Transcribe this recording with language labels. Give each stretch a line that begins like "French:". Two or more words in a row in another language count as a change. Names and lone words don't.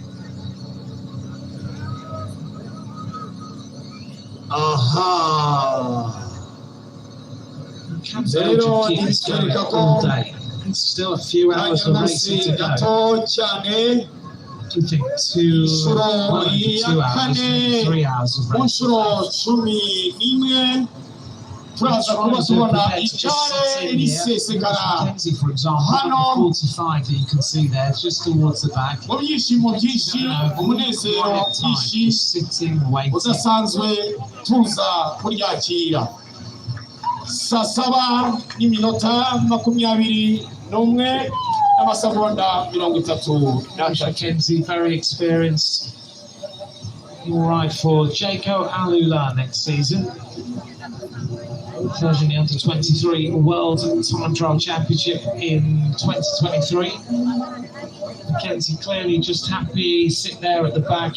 English: Aha! Can Belgium keep this going all day? It's still a few hours of racing to go.
Kinyarwanda: cyane.
English: Do you think 2 hours, maybe 3 hours of racing?
Kinyarwanda: Kunshuro 11 turaza kuba tubona icyare risesekara
English: Mackenzie, for example,
Kinyarwanda: Hano.
English: 45 that you can see there, just towards the back.
Kinyarwanda: mu byishimo byinshi, umunezero byinshi
English: Just sitting, waiting.
Kinyarwanda: udasanzwe tuza kuryakira. Saa 7:21 n'amasegonda 33.
English: Mackenzie, very experienced. He will ride for Jaco Alula next season. Version the Under-23 World Time Trial Championship in 2023. Mackenzie clearly just happy, sit there at the back.